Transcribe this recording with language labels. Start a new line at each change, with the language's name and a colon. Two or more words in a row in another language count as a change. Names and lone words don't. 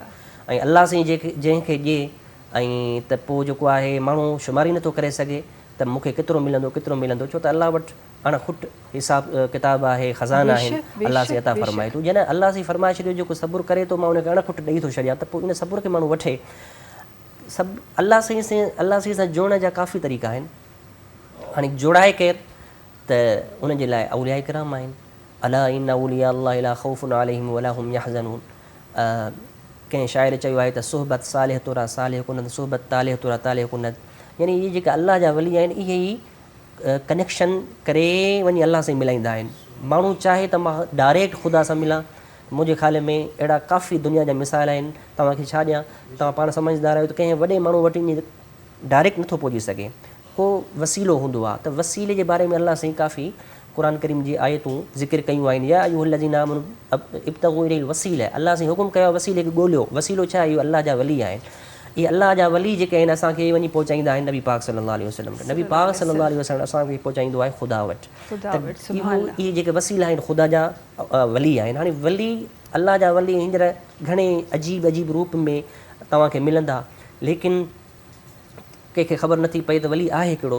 Sindhi: ऐं अलाह साईं जंहिंखे ॾिए ऐं त पोइ जेको आहे माण्हू शुमारी नथो करे सघे त मूंखे केतिरो मिलंदो छो त अलाह वटि अणखुट हिसाब किताब आहे, ख़ज़ाना आहिनि, अलाह साईं अता फ़रमाए थो। जॾहिं अलाह साईं फ़रमाए छॾियो जेको सब्र करे थो मां उनखे अणखुट ॾेई थो छॾियां, त पोइ इन सब्र खे माण्हू वठे। सभु अलाह साईं सां जोड़ण जा काफ़ी तरीक़ा आहिनि। हाणे जोड़ाए केरु त उनजे लाइ औलिया किराम आहिनि।
Arabic: ألا إن أولياء الله لا خوف عليهم ولا هم يحزنون.
Sindhi: कंहिं शाइर चयो आहे त
Persian: صحبت صالح ترا صالح کند، صحبت طالح ترا طالح کند,
Sindhi: यानी इहे जेके अलाह जा वली आहिनि इहे ई कनेक्शन करे वञी अलाह सां मिलाईंदा आहिनि। माण्हू चाहे त मां डायरेक्ट ख़ुदा सां मिलां, मुंहिंजे ख़्याल में अहिड़ा काफ़ी दुनिया जा मिसाल आहिनि। तव्हांखे छा ॾियां, तव्हां पाण सम्झदार आहियो त कंहिं वॾे माण्हू वटि ईअं डायरेक्ट नथो पहुची सघे, को वसीलो हूंदो आहे। त वसीले जे बारे में अलाह साईं काफ़ी क़ुरान करीम जी आयतूं ज़िक्र कयूं आहिनि।
Arabic: يا أيها الذين آمنوا ابتغوا إليه الوسيلة,
Sindhi: अलाह साईं हुकुम कयो वसीले खे ॻोल्हियो। वसीलो छा आहे? इहो अलाह जा वली आहिनि। इहे अलाह जा वली जेके आहिनि असांखे वञी पहुचाईंदा आहिनि नबी पाक
Arabic: صلى الله عليه وسلم.
Sindhi: नबी पाक
Arabic: صلى الله عليه وسلم
Sindhi: असांखे पहुचाईंदो आहे ख़ुदा वटि। इहे जेके वसीला आहिनि ख़ुदा जा वली आहिनि। हाणे वली अलाह जा वली हींअर घणे अजीब रूप में तव्हांखे मिलंदा, लेकिन कंहिंखे ख़बर नथी पए त वली आहे कहिड़ो।